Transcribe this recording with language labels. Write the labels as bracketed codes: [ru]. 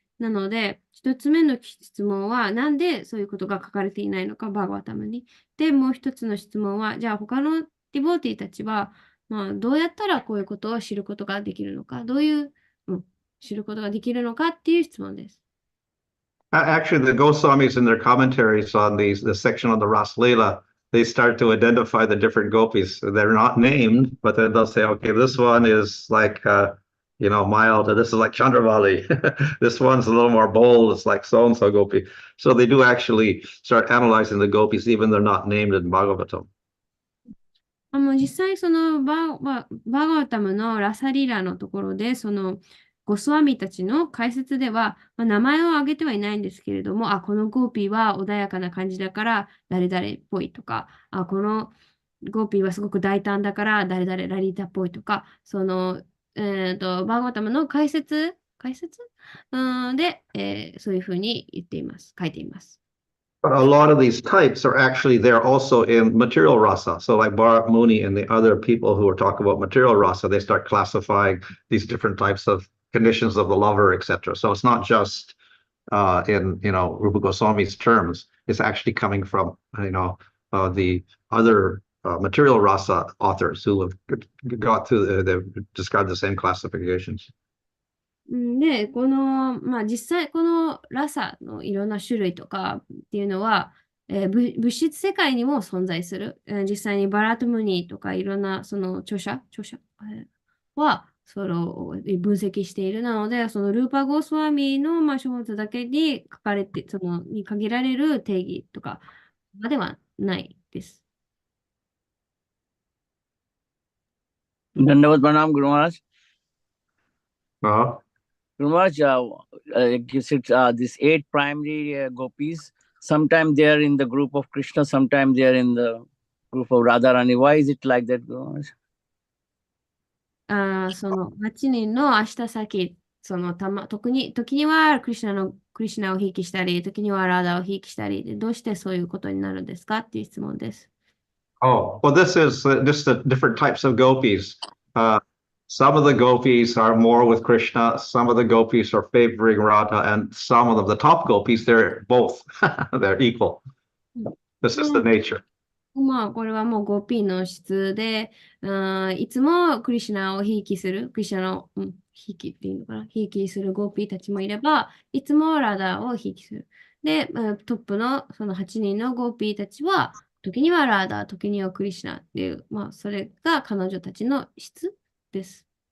[ja] なので、一つ目の質問は、なんでそういうことが書かれていないのか、バーガータムに。で、もう一つの質問は、じゃあ他のディボーティーたちは、どうやったらこういうことを知ることができるのか、どういう知ることができるのかっていう質問です。 [en] Actually, the Goswamis in their commentaries on the section on the Ras Leela, they start to identify the different gopis. They're not named, but then they'll say, okay, this one is like, mild, and this is like Chandravali. This one's a little more bold. It's like so-and-so gopi. So they do actually start analyzing the gopis, even they're not named in Bhagavatam. [ja] 実際バーガータムのラサリーラのところで、ゴスワミたちの解説では、名前を挙げてはいないんですけれども、このゴーピーは穏やかな感じだから誰々っぽいとか、このゴーピーはすごく大胆だから誰々ラリータっぽいとか、バーガータムの解説で、そういうふうに言っています。書いています。 [en] But a lot of these types are actually there also in material rasa. So like Bharat Muni and the other people who are talking about material rasa, they start classifying these different types of conditions of the lover, etc. So it's not just in Rupa Goswami's terms. It's actually coming from the other material rasa authors who have got through they've described the same classifications. [ja] で、実際このラサのいろんな種類とかっていうのは、物質世界にも存在する。実際にバラートムニーとかいろんな著者はそれを分析している。なので、ルーパーゴースワミの書物だけに書かれて、に限られる定義とかではないです。 [en] Dandavad Pranam, Guru Maharaj. Guru Maharaj, you said these 8 primary gopis, sometimes they are in the group of Krishna, sometimes they are in the group of Radharani. Why is it like that, Guru Maharaj? [ja] 8人の明日先、時にはクリシナをひいきしたり、時にはラダをひいきしたりで、どうしてそういうことになるんですかっていう質問です。 [en] Oh, well, this is just the different types of gopis. Some of the gopis are more with Krishna, some of the gopis are favoring Radha, and some of them, the top gopis, they're both. They're equal. This is the nature. [ja] これはもうゴピーの質で、いつもクリシュナをひいきする、クリシュナの、ひいきっていうのかな、ひいきするゴピーたちもいれば、いつもラダをひいきする。で、トップのその8人のゴピーたちは、時にはラダ、時にはクリシュナっていう、それが彼女たちの質です。